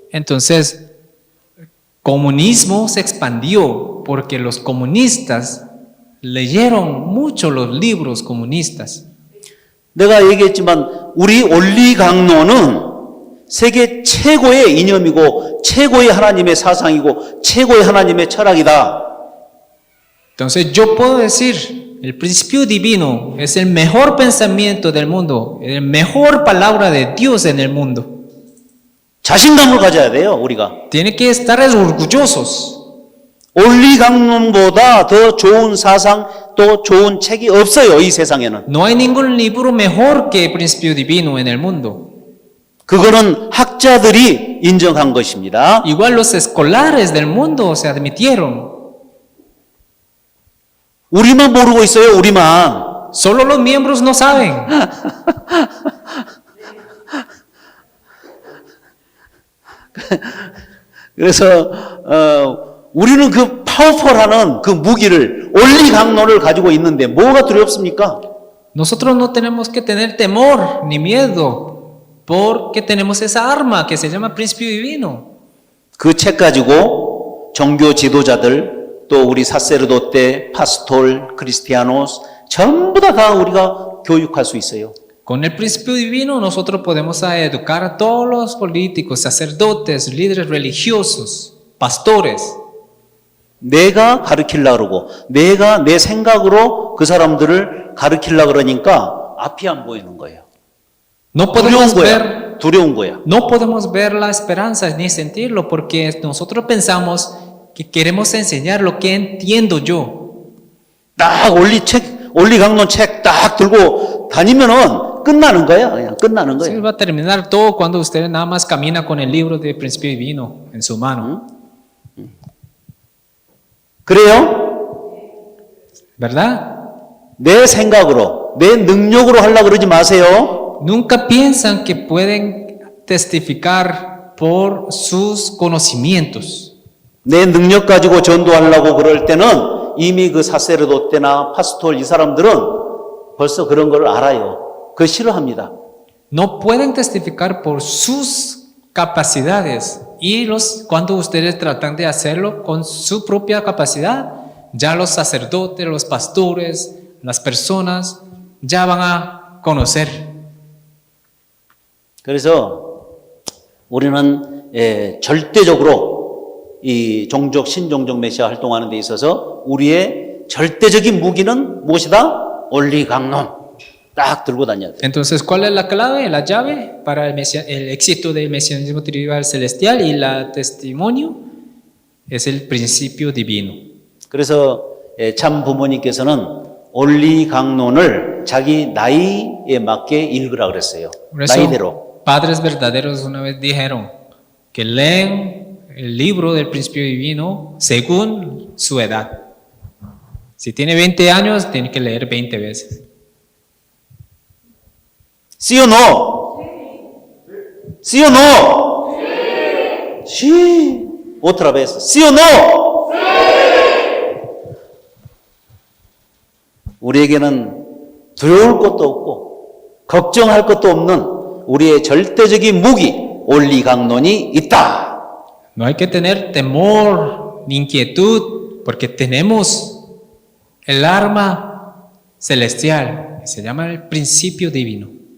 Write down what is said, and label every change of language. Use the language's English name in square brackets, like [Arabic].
[Spanish] Entonces, comunismo se expandió porque los comunistas leyeron mucho los libros comunistas. [Korean] 내가 얘기했지만 우리 원리강론은 세계 최고의 이념이고 최고의 하나님의 사상이고 최고의 하나님의 철학이다. [Spanish] Entonces yo puedo decir, el principio divino es el mejor pensamiento del mundo, la mejor palabra de Dios en el mundo. [Korean] 자신감을 가져야 돼요, 우리가. [Spanish] Tienen que estar orgullosos. [Korean] 원리강론보다 더 좋은 사상, 또 좋은 책이 없어요, 이 세상에는. [Spanish] No hay ningún libro mejor que el principio divino en el mundo. [Korean] 그거는 학자들이 인정한 것입니다. [Spanish] Igual los escolares del mundo se admitieron. [Korean] 우리만 모르고 있어요, 우리만. [Spanish] Solo los miembros no saben. [Korean] 그래서 우리는 그 파워풀하는 그 무기를 원리강론을 가지고 있는데 뭐가 두렵습니까? [Spanish] Nosotros no tenemos que tener temor ni miedo porque tenemos esa arma que se llama principio divino. [Korean] 그 책 가지고 종교 지도자들 또 우리 [Spanish] 사세르도테, 파스톨, 크리스티아노스 [Korean] 전부 다 우리가 교육할 수 있어요. [Spanish] Con el principio divino nosotros podemos educar a todos los políticos, sacerdotes, líderes religiosos, pastores. [Korean] 내가 가르치려고 그러고 내가 내 생각으로 그 사람들을 가르치려고 그러니까 앞이 안 보이는 거예요. [Spanish] No podemos [Korean] 두려운 거야. [Spanish] No podemos ver la esperanza ni sentirlo porque nosotros pensamos que queremos enseñar lo que entiendo yo. [Korean] 딱 원리강론 책 딱 들고 다니면은 끝나는 거야. 그냥 끝나는 [Spanish] Se [Korean] 거야. [Spanish] va a terminar todo cuando usted nada más camina con el libro de principio divino en su mano. [Korean] 그래요? [Spanish] ¿Verdad? [Korean] 내 생각으로, 내 능력으로 하려고 그러지 마세요. [Spanish] Nunca piensan que pueden testificar por sus conocimientos. [Korean] 내 능력 가지고 전도하려고 그럴 때는 이미 그 사세르도 때나 파스톨 이 사람들은 벌써 그런 걸 알아요. 그거 싫어합니다. [Spanish] No pueden testificar por sus capacidades y cuando ustedes tratan de hacerlo con su propia capacidad, ya los sacerdotes, los pastores, las personas ya van a conocer. [Korean] 그래서 우리는 절대적으로 이 종족 신종족 메시아 활동하는 데 있어서 우리의 절대적인 무기는 무엇이다? 원리 강론. 딱 들고 다녀야 돼. [Spanish] Entonces, ¿cuál es la clave, la llave para el éxito del mesianismo tribal celestial y el testimonio? Es el principio divino. [Korean] 그래서 참 부모님께서는 원리 강론을 자기 나이에 맞게 읽으라 그랬어요. [Spanish] Por eso, [Korean] 나이대로. [Spanish] padres verdaderos una vez dijeron que leen el libro del principio divino según su edad. Si tiene 20 años, tiene que leer 20 veces. ¿Sí o no? ¿Sí o no? Sí. Otra vez. ¿Sí o no? [Korean] 우리에게는 두려울 것도 없고 걱정할 것도 없는 우리의 절대적인 무기 원리 강론이 있다. [Spanish] No hay que tener temor ni inquietud porque tenemos el arma celestial, que se llama el principio divino.